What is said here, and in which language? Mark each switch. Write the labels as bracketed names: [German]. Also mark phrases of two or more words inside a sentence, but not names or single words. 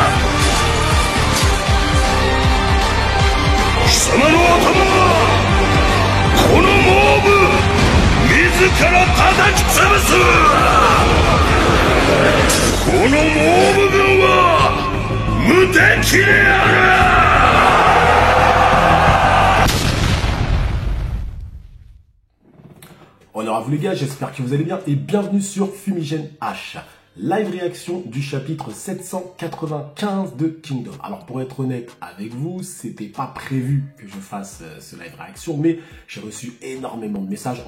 [Japanese] 貴様の頭はこのモーブ自ら叩き潰す。このモーブ軍は無敵である。 [French] Honneur à vous les gars, j'espère que vous allez bien et bienvenue sur Fumigène H, live réaction du chapitre 795 de Kingdom. Alors pour être honnête avec vous, c'était pas prévu que je fasse ce live réaction, mais j'ai reçu énormément de messages.